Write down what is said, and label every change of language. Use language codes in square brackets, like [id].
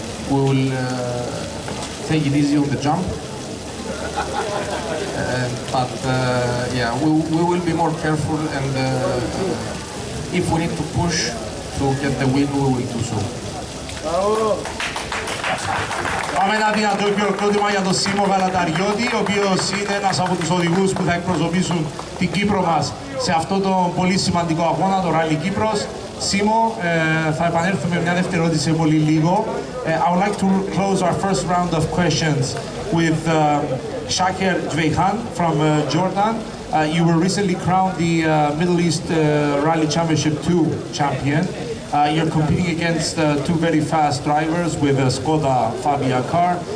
[en] We will take it easy on the jump. But yeah, we will be more careful, and if we need to push to get the win, we will do so. [el] Πάμε ένα δυνατό χειροκρότημα για τον Σίμο Γαλαταριώτη, ο οποίος είναι ένας από τους οδηγούς που θα εκπροσωπήσουν την Κύπρο μας σε αυτό το πολύ σημαντικό αγώνα, το Rally Κύπρος. Σίμο, θα επανέλθουμε με μια δεύτερη ερώτηση σε πολύ λίγο. [en] I would like to close our first round of questions with Shaker Dveyhan from Jordan. You were recently crowned the Middle East Rally Championship 2 champion. You're competing against two very fast drivers with a Skoda Fabia car.